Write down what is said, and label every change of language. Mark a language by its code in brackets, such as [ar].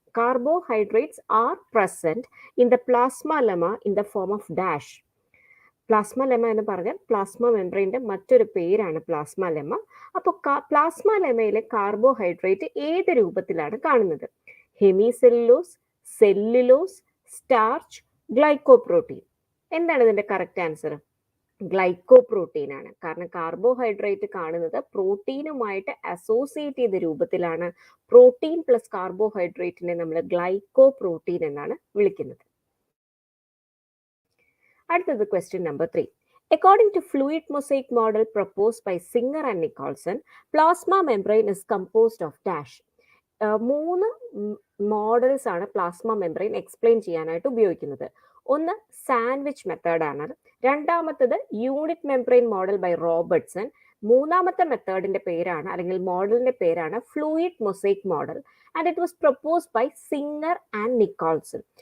[en] Carbohydrates are present in the plasmalemma in the form of dash. [ml] പ്ലാസ്മലെമ എന്ന് പറഞ്ഞാൽ plasma മെംബ്രെയിൻ്റെ മറ്റൊരു പേരാണ് പ്ലാസ്മലെമ. അപ്പോൾ പ്ലാസ്മലെമയിലെ കാർബോഹൈഡ്രേറ്റ് ഏത് രൂപത്തിലാണ് കാണുന്നത്? Hemicellulose, cellulose, starch, glycoprotein. എന്താണ് ഇതിൻ്റെ കറക്റ്റ് ആൻസർ? ഗ്ലൈക്കോപ്രോട്ടീൻ ആണ്. കാരണം കാർബോഹൈഡ്രേറ്റ് കാണുന്നത് പ്രോട്ടീനുമായിട്ട് അസോസിയേറ്റ് ചെയ്ത രൂപത്തിലാണ്. പ്രോട്ടീൻ പ്ലസ് കാർബോഹൈഡ്രേറ്റിനെ നമ്മൾ ഗ്ലൈക്കോപ്രോട്ടീൻ എന്നാണ് വിളിക്കുന്നത്. അടുത്തത് question number 3. [en] According to fluid mosaic model proposed by Singer and Nicolson, plasma membrane is composed of dash. [ml] 3 models ആണ് പ്ലാസ്മ മെംബ്രെയിൻ എക്സ്പ്ലെയിൻ ചെയ്യാനായിട്ട് ഉപയോഗിക്കുന്നത്. ഒന്ന് സാൻഡ്വിച്ച് മെത്തേഡാണ്. രണ്ടാമത്തത് unit membrane model by Robertson. മൂന്നാമത്തെ മെത്തേഡിന്റെ പേരാണ് അല്ലെങ്കിൽ മോഡലിന്റെ പേരാണ് fluid mosaic model [en] And it was proposed by Singer and Nicholson.